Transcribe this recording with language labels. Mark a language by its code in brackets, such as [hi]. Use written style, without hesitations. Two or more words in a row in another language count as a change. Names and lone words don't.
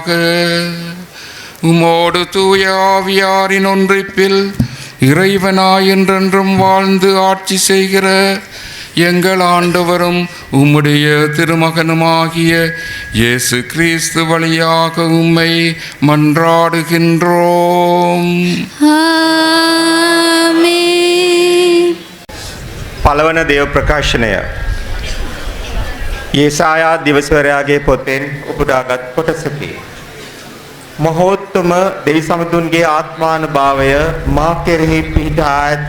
[ta] உமோடு தூய ஆவியாரின் ஒன்றிப்பில் இறைவனாய் என்றென்றும் வாழ்ந்து ஆட்சி செய்கிற எங்கள் ஆண்டவரும் உம்முடைய திருமகனுமாகிய இயேசு கிறிஸ்து வழியாக உம்மை மன்றாடுகின்றோம். [si] පළවන දේව ප්‍රකාශනය යේසායා දිවසවරයාගේ පොතෙන් උපුටාගත් කොටසකි. මහෝත්තම දෙවි සමතුන්ගේ ආත්මානුභාවය මා කෙරෙහි පිහිටා ඇත.